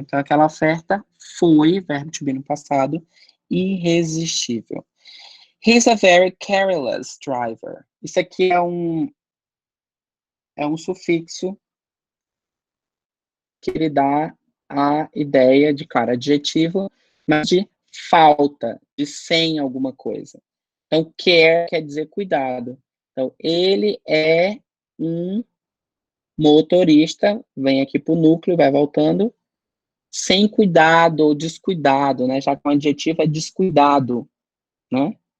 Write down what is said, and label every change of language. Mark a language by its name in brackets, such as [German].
[Portuguese] Então, aquela oferta foi, verbo to be no passado, irresistível. [English] He's a very careless driver. [Portuguese] Isso aqui é um sufixo que ele dá a ideia de, claro, adjetivo, mas de falta, de sem alguma coisa. Então, care quer dizer cuidado. Então, ele é um motorista, vem aqui para o núcleo, vai voltando, sem cuidado ou descuidado, né? Já que o adjetivo é descuidado, né?